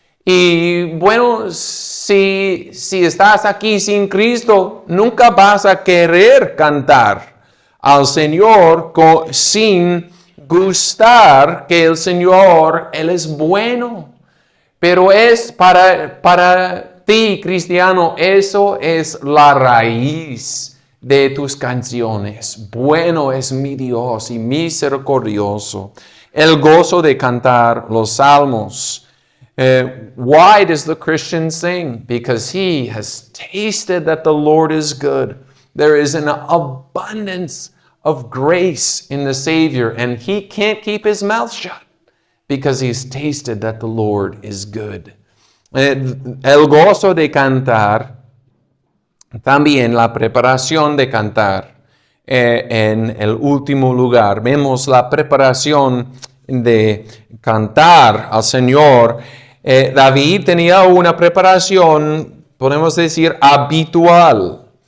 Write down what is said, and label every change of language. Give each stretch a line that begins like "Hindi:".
Spanish: Y bueno, si estás aquí sin Cristo, nunca vas a querer cantar al Señor sin gustar que el Señor, Él es bueno. Pero es para ti, cristiano, eso es la raíz de tus canciones. Bueno es mi Dios y misericordioso. El gozo de cantar los salmos.
English: Why does the Christian sing? Because he has tasted that the Lord is good. There is an abundance of grace in the Savior, and he can't keep his mouth shut because he's tasted that the Lord is good.
Spanish: El gozo de cantar, también la preparación de cantar. En el último lugar, vemos la preparación de cantar al Señor. David tenía una preparación, podemos decir, habitual.